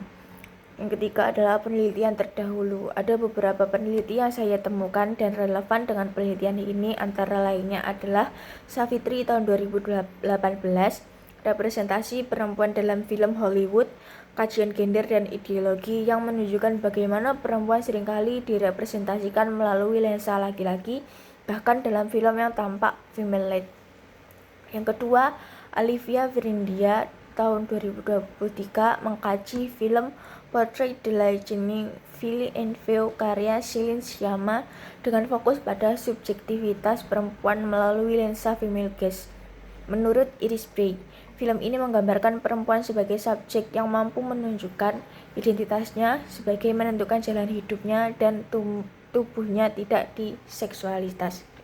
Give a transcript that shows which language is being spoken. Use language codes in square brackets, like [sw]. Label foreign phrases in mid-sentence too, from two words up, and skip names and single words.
[id] Yang ketiga adalah penelitian terdahulu. Ada beberapa penelitian yang saya temukan dan relevan dengan penelitian ini, antara lainnya adalah Savitri tahun 2018, representasi perempuan dalam film Hollywood, kajian gender dan ideologi yang menunjukkan bagaimana perempuan seringkali direpresentasikan melalui lensa laki-laki, bahkan dalam film yang tampak [en] female lead. [id] Yang kedua, Olivia Vrindia tahun 2023 mengkaji film Portrait de la Jeune Fille en Feu karya Céline Sciamma dengan fokus pada subjektivitas perempuan melalui lensa [en] female gaze. [id] Menurut Iris Bray, film ini menggambarkan perempuan sebagai subjek yang mampu menunjukkan identitasnya sebagai menentukan jalan hidupnya dan tubuhnya tidak diseksualitas.